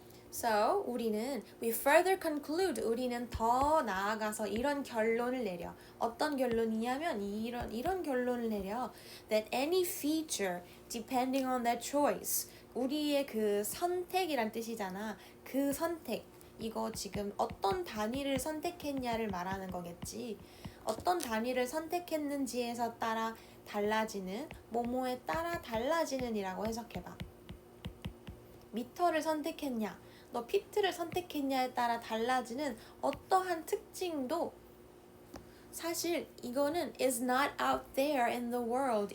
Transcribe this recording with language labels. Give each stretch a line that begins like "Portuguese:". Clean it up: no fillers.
English: So, we further conclude,
Korean: 우리는 더 나아가서 이런 결론을 내려. 어떤 결론이냐면 이런 결론을 내려.
English: That any feature, depending on their choice,
Korean: 우리의 그 선택이란 뜻이잖아. 그 선택, 이거 지금 어떤 단위를 선택했냐를 말하는 거겠지. 어떤 단위를 선택했는지에서 따라 달라지는, 뭐뭐에 따라 달라지는 이라고 해석해봐. 미터를 선택했냐, 너 피트를 선택했냐에 따라 달라지는 어떠한 특징도 사실 이거는
English: is not out there in the world.